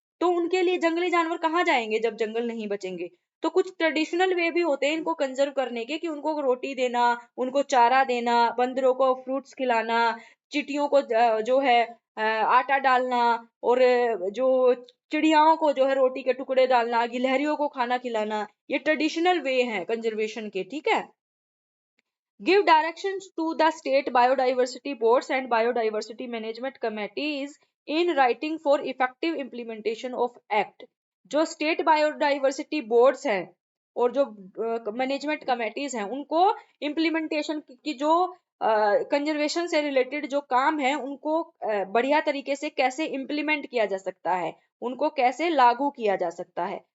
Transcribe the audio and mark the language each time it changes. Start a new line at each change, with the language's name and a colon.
Hindi: तो उनके लिए जंगली जानवर कहाँ जाएंगे जब जंगल नहीं बचेंगे। तो कुछ ट्रेडिशनल वे भी होते हैं इनको कंजर्व करने के, कि उनको रोटी देना, उनको चारा देना, बंदरों को फ्रूट्स खिलाना, चिटियों को जो है आटा डालना, और जो चिड़ियाओं को जो है रोटी के टुकड़े डालना, गिलहरियों को खाना खिलाना, ये ट्रेडिशनल वे हैं कंजर्वेशन के। ठीक है।
English: Give directions to the state biodiversity boards and biodiversity management committees in writing for effective implementation of act।
Hindi: जो स्टेट बायोडाइवर्सिटी बोर्ड्स हैं और जो मैनेजमेंट कमेटीज हैं, उनको इम्प्लीमेंटेशन की जो कंजर्वेशन से रिलेटेड जो काम है, उनको बढ़िया तरीके से कैसे इम्प्लीमेंट किया जा सकता है, उनको कैसे लागू किया जा सकता है।